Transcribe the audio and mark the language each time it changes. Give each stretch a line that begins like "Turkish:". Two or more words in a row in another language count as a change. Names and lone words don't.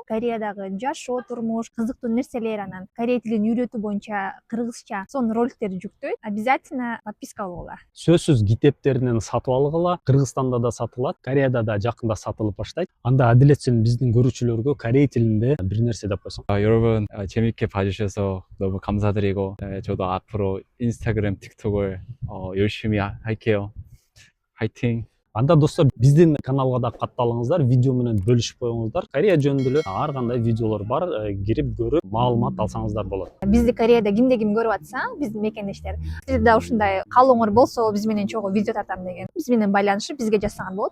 Kyrgyz: Кореядагы жашоо, турмуш, кызыктуу нерселер, анан корей тилин үйрөтүү боюнча кыргызча сонун роликтерди жүктөйт.
Russian: Обязательно подписка
Kyrgyz: болгула. Сөзсүз китептеринен сатып алгыла, Кыргызстанда да сатылат, Кореяда да жакында сатылып баштайт. Анда Адилет сен биздин көрүүчүлөргө корей тилинде бир нерсе деп койсоң.
Korean: 여러분 재밌게 봐주셔서 너무 감사드리고 저도 앞으로 인스타그램, 틱톡을 열심히 할게요. 화이팅!
Kyrgyz: Анда достор, биздин каналга да катталыңыздар, видео менен бөлүшүп коюңуздар. Корея жөнүндө эле ар кандай видеолор бар, кирип көрүп, маалымат алсаңыздар болот. Бизди Кореяда кимде ким көрүп атса, биздин мекендештер, сиз да ушундай каалооңор болсо, биз менен чогуу видео тартам деген, биз менен байланышып, бизге жазсаңар болот.